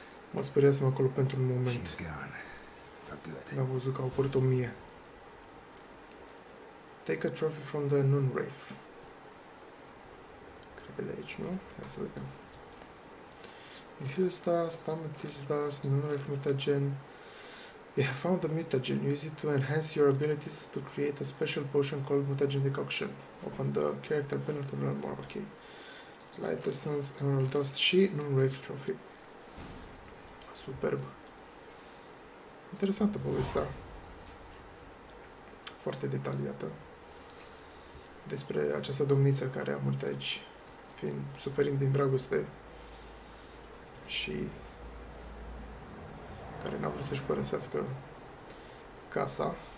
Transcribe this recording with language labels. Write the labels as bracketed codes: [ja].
[ro] Mă speriasem acolo pentru un moment. [en] She's gone. For good. [ro] Când am văzut că au apărut 1000. [en] Take a trophy from the Nun Wraith. [ro] Cred că de aici, nu? Hai să vedem. [en] Infuse dust, amethyst dust, Nun Wraith mutagen. You have found the mutagen. Use it to enhance your abilities to create a special potion called mutagen decoction. Open the character panel to learn more. Ok. Light essence, emerald dust și Nun Wraith trophy. [ro] Superb. Interesantă povestea. Foarte detaliată. Despre această domniță care a murit aici, suferind din dragoste și care n-a vrut să-și părăsească casa.